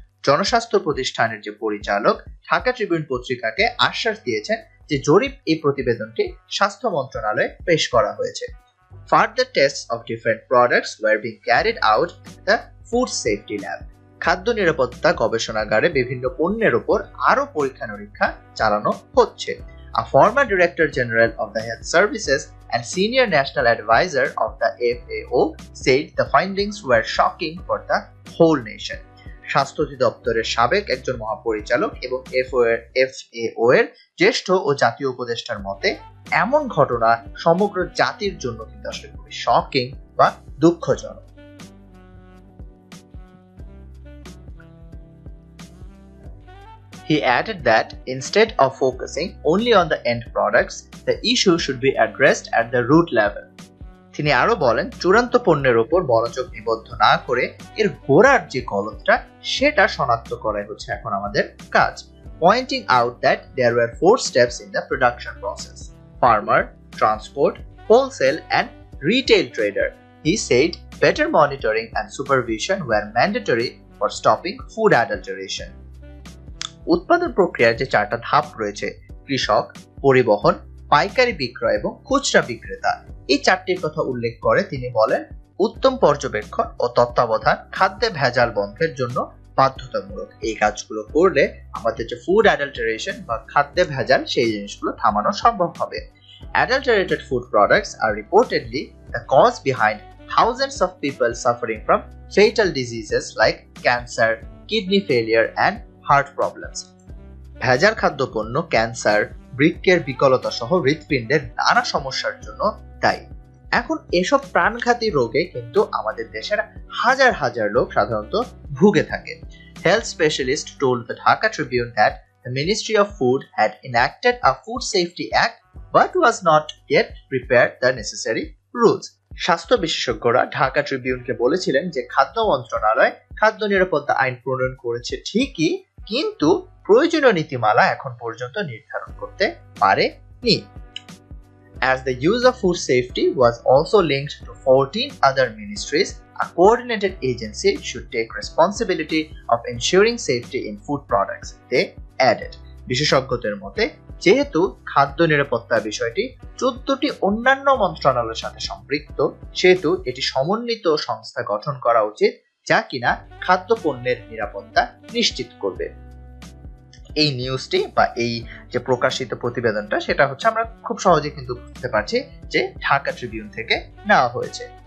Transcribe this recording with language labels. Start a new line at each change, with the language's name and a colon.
Bangla: জনস্বাস্থ্য প্রতিষ্ঠানের যে পরিচালক ঢাকা ট্রিবিউন পত্রিকাকে আশ্বাস দিয়েছেন যে জরিপ এই প্রতিবেদনটি স্বাস্থ্য মন্ত্রণালয়ে পেশ করা হয়েছে।
English: Further tests of different products were being carried out at the Food Safety Lab.
Bangla: খাদ্য নিরাপত্তা গবেষণাগারে বিভিন্ন পণ্যের উপর আরো পরীক্ষা নিরীক্ষা চালানো হচ্ছে।
English: A former Director General of the Health Services and Senior National Advisor of the FAO said the findings were shocking for the whole nation.
Bangla: স্বাস্থ্য অধিদপ্তরের সাবেক একজন মহাপরিচালক এবং FAO এর জ্যেষ্ঠ ও জাতীয় উপদেষ্টার মতে এমন ঘটনা সমগ্র জাতির জন্য কিন্তু আসলে খুবই শকিং বা দুঃখজনক।
English: He added that instead of focusing only on the end products, the issue should be addressed at the root level.
Bangla: তিনি আরো বলেন, চূড়ান্ত পণ্যের উপর মনোযোগ নিবদ্ধ না করে এর গোড়ার যে গলতটা সেটা শনাক্ত করাই হচ্ছে এখন আমাদের কাজ।
English: Pointing out that there were 4 steps in the production process: farmer, transport, wholesale and retail trader. He said better monitoring and supervision were mandatory for stopping food adulteration.
Bangla: উৎপাদন প্রক্রিয়ার যে 4টা ধাপ রয়েছে, কৃষক, পরিবহন, পাইকারি বিক্রয় এবং খুচরা বিক্রেতা, এই 4টির কথা উল্লেখ করে তিনি বলেন, উত্তম পর্যবেক্ষণ ও তত্ত্বাবধান খাদ্যে ভেজাল বন্ধের জন্য বাধ্যতামূলক। এই কাজগুলো করলে আমাদের যে ফুড অ্যাডাল্টারেশন বা খাদ্যে ভেজাল সেই জিনিসগুলো থামানো সম্ভব হবে।
English: Adulterated food products are reportedly the cause behind thousands of people suffering from fatal diseases like cancer, kidney failure and heart problems.
Bangla: ভেজাল খাদ্যপণ্য ক্যান্সার, বৃক্কের বিকলতা সহ হৃৎপিণ্ডের নানা সমস্যার জন্য দায়ী। এখন এসব প্রাণঘাতী রোগে কিন্তু আমাদের দেশের হাজার হাজার লোক সাধারণত ভুগে থাকে।
English: Health specialist told the Dhaka Tribune that the Ministry of Food had enacted a Food Safety Act but was not yet prepared the necessary rules.
Bangla: স্বাস্থ্য বিশেষজ্ঞরা ঢাকা ট্রিবিউনকে বলেছিলেন যে খাদ্য মন্ত্রণালয় খাদ্য নিরাপত্তা আইন প্রণয়ন করেছে ঠিকই, কিন্তু প্রয়োজনীয় নীতিমালা এখন পর্যন্ত নির্ধারণ করতে পারেনি।
English: As the use of food safety was also linked to 14 other ministries, a coordinated agency should take responsibility of ensuring safety in food products, they added.
Bangla: বিশেষজ্ঞদের মতে যেহেতু খাদ্য নিরাপত্তা বিষয়টি 14টি অন্যান্য মন্ত্রণালয়ের সাথে সম্পৃক্ত, সেহেতু এটি সমন্বিত সংস্থা গঠন করা উচিত যা কিনা খাদ্য পণ্যের নিরাপত্তা নিশ্চিত করবে। এই নিউজটি বা এই যে প্রকাশিত প্রতিবেদনটা সেটা হচ্ছে আমরা খুব সহজে কিন্তু বুঝতে পারছি যে ঢাকা ট্রিবিউন থেকে নেওয়া হয়েছে।